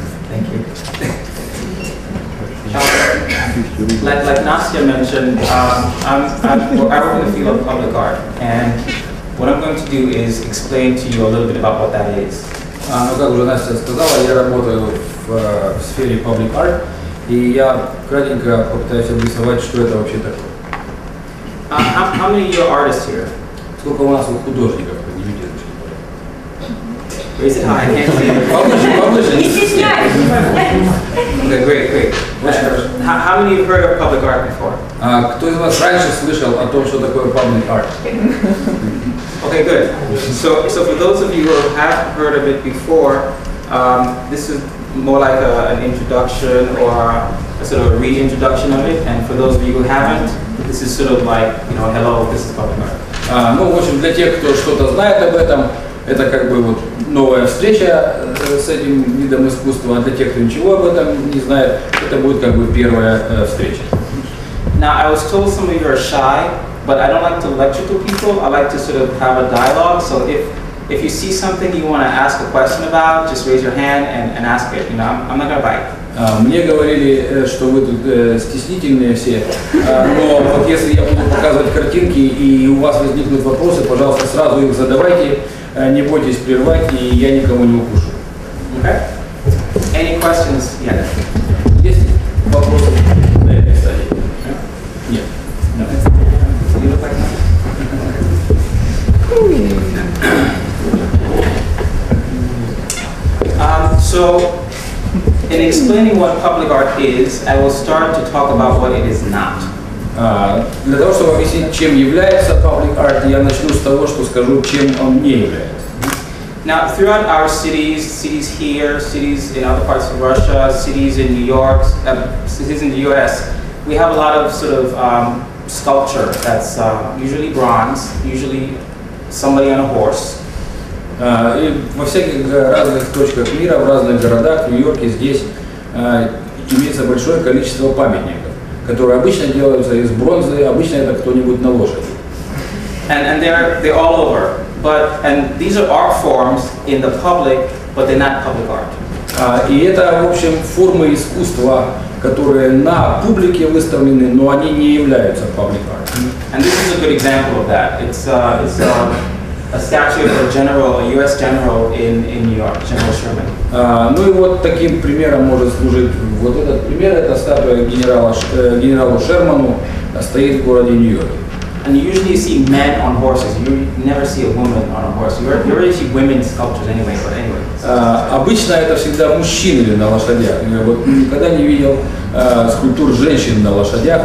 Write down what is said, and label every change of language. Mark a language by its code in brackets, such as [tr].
[en] Thank you. Like Nastya mentioned, I work in the field of public art, and what I'm going to do is explain to you a little bit about what that is. [ru] Ну, как уже Настя сказала, я работаю в сфере Public Art, и я кратенько попытаюсь обрисовать, что это вообще такое. [en] How many of you are artists here? [ru] Сколько у нас художников? Поднимите ручки. [en] Raise it high, I can't see it. [ru] Поближе. Не стесняйтесь. [en] Okay, great. How many of you have heard of public art before? [ru] Кто из вас раньше слышал о том, что такое Public Art? [en] Okay, good. So for those of you who have heard of it before, this is more like an introduction or a sort of a reintroduction of it. And for those of you who haven't, this is sort of like, you know, hello, this is public art. [ru] Ну, в общем, для тех, кто что-то знает об этом, это как бы вот новая встреча с этим видом искусства, а для тех, кто ничего об этом не знает, это будет как бы первая встреча. [en] Now, I was told some of you are shy, but I don't like to lecture to people. I like to sort of have a dialogue. So if you see something you want to ask a question about, just raise your hand and ask it. You know, I'm not going to bite. [ru] Мне говорили, что вы тут стеснительные все, но вот если я буду показывать картинки и у вас возникнут вопросы, пожалуйста, сразу их задавайте, не бойтесь прервать, и я никому не укушу. [en] Okay? questions? Yeah. [ru] Есть вопросы на этой стадии? Нет. [en] You look like that. So, in explaining what public art is, I will start to talk about what it is not. [ru] Для того, чтобы объяснить, чем является public art, я начну с того, что скажу, чем он не является. [en] Now, throughout our cities here, cities in other parts of Russia, cities in New York, cities in the US, we have a lot of sort of sculpture that's usually bronze, usually somebody on a horse. [ru] И во всяких разных точках мира, в разных городах, в Нью-Йорке, здесь имеется большое количество памятников, которые обычно делаются из бронзы, обычно это кто-нибудь на лошади. [en] And they're all over. And these are art forms in the public, but they're not public art. [ru] И это, в общем, формы искусства, которые на публике выставлены, но они не являются public art. [en] And this is a good example of that. It's a statue of a general, a U.S. general in New York, General Sherman. [ru] Ну и вот таким примером может служить вот этот пример. Это статуя генералу Шерману, стоит в городе Нью-Йорке. [en] And usually you see men on horses. You never see a woman on a horse. You already see women's sculptures anyway. But anyway. [ru] Обычно это всегда мужчины на лошадях. Я вот никогда не видел скульптур женщин на лошадях.